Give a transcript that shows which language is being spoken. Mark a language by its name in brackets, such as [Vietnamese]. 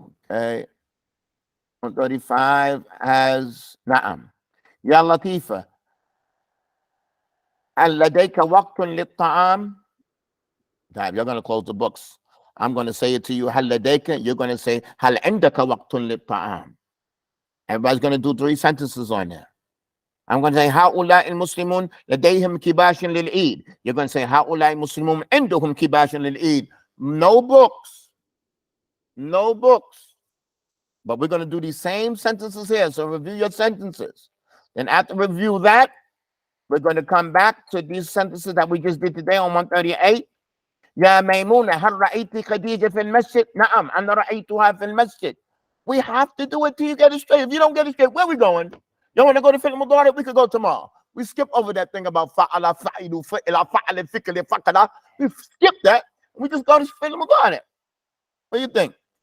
[English] Okay. 135 has Na'am. Ya Latifa. [Arabic] هل لديك وقت للطعام? [English] You're going to close the books. I'm going to say it to you. [Arabic] هل لديك? [English] You're going to say [Arabic] هل عندك وقت للطعام? [English] Everybody's going to do 3 sentences on there. I'm going to say [Arabic] هؤلاء المسلمون لديهم كباش للعيد. [English] You're going to say [Arabic] هؤلاء المسلمون عندهم كباش للعيد. [English] No books. No books. But we're going to do these same sentences here. So review your sentences. And after review that, we're going to come back to these sentences that we just did today on 138. [Arabic] يا ميمونة هل رأيت خديجة في المسجد؟ نعم أنا رأيتها في المسجد. [English] We have to do it till you get it straight. If you don't get it straight, where we going? You want to go to fi'l mudari? We could go tomorrow. We skip over that thing about fa'ala, fa'ilu, fa'ila, fa'ala, fikali, fa'kala. We skip that. We just go to fi'l mudari. What do you think?